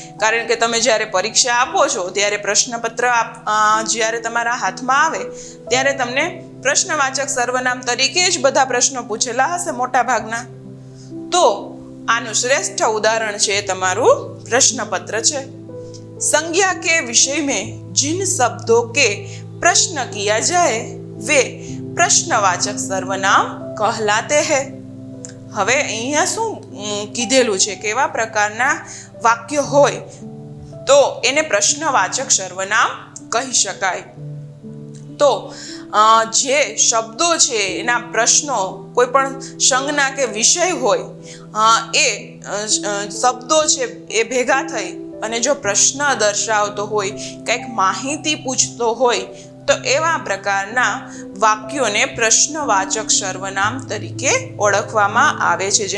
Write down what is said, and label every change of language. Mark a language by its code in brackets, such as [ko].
[gu] કારણ કે તમે જ્યારે પરીક્ષા આપો છો ત્યારે પ્રશ્નપત્ર જ્યારે તમારા હાથમાં આવે ત્યારે તમને પ્રશ્નવાચક સર્વનામ તરીકે જ બધા પ્રશ્નો પૂછેલા હશે મોટા ભાગના. તો આનું શ્રેષ્ઠ ઉદાહરણ છે તમારું પ્રશ્નપત્ર છે. [hi] સંज्ञा के विषय में जिन शब्दों के प्रश्न किया जाए वे प्रश्नवाचक सर्वनाम कहलाते हैं. [gu] હવે અહીંયા શું કીધેલું છે? કેવા પ્રકારના વાક્ય હોય તો એને પ્રશ્નવાચક સર્વનામ કહી શકાય. તો જે શબ્દો છે એના પ્રશ્નો, કોઈ પણ સંજ્ઞા કે વિષય હોય, એ શબ્દો છે એ ભેગા થઈ અને જો પ્રશ્ન દર્શાવતો હોય, કંઈક માહિતી પૂછતો હોય, તો એવા પ્રકારના વાક્યોને પ્રશ્નવાચક સર્વનામ તરીકે ઓળખવામાં આવે છે.